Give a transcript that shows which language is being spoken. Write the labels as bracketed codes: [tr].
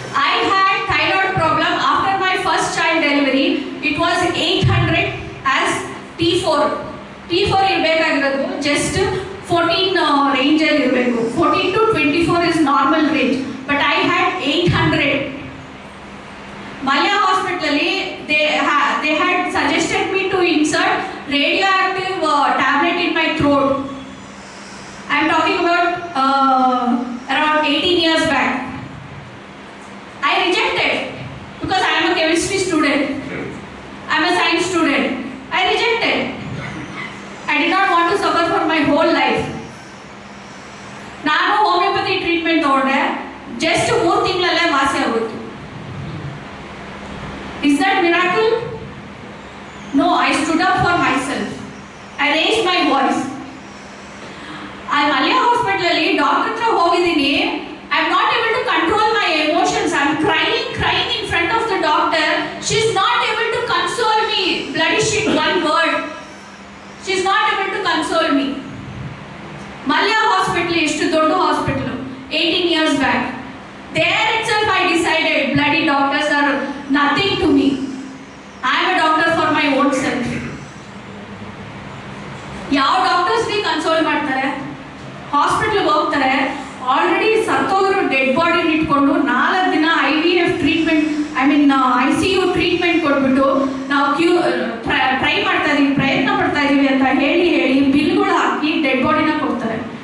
[en] I had thyroid problem after my first child delivery. It was 800 as T4. [kn] T4 ಇರಬೇಕಾಗಿರೋದು [en] just [kn] 14 range ಅಲ್ಲಿ ಇರಬೇಕು. [en] 14 to 24 is normal range. But I had 800. Malya hospital ಅಲ್ಲಿ they had suggested me to insert radioactive tablet in my throat. I am talking about around 18 years back. I rejected because I am a chemistry student. I am a science student. I rejected. I did not want to suffer for my whole life. [kn] ನಾನು homeopathy treatment ತಗೊಂಡೆ, just 3 ತಿಂಗಳಲ್ಲೇ ವಾಸಿ ಆಗೋಯ್ತು. [en] Is that miracle? No, I stood up for myself. I raised my voice. [kn] I Malya hospital ಅಲ್ಲಿ doctor ಹತ್ರ ಹೋಗಿದ್ದೀನಿ. [en] I am not able to control my emotions. I am crying in front of the doctor. She is not able to console me. Bloody shit, one word. She is not able to console me. Malya hospital [kn] ಎಷ್ಟು ದೊಡ್ಡ [en] hospital. 18 years back. There itself I decided bloody doctors are nothing to me. I am a doctor for my own self. [kn] ಯಾವ doctors ಗೆ console ಮಾಡ್ತಾರೆ? ಹಾಸ್ಪಿಟಲ್ಗೆ ಹೋಗ್ತಾರೆ, already ಸತ್ತೋಗಿರೋ dead ಬಾಡಿನ ಇಟ್ಕೊಂಡು 4 ದಿನ IVF ಟ್ರೀಟ್ಮೆಂಟ್, ICU ಟ್ರೀಟ್ಮೆಂಟ್ ಕೊಟ್ಬಿಟ್ಟು ನಾವು ಟ್ರೈ ಮಾಡ್ತಾ ಇದೀವಿ, ಪ್ರಯತ್ನ ಪಡ್ತಾ ಇದೀವಿ ಅಂತ ಹೇಳಿ ಬಿಲ್ಗಳು ಹಾಕಿ ಡೆಡ್ ಬಾಡಿನ ಕೊಡ್ತಾರೆ.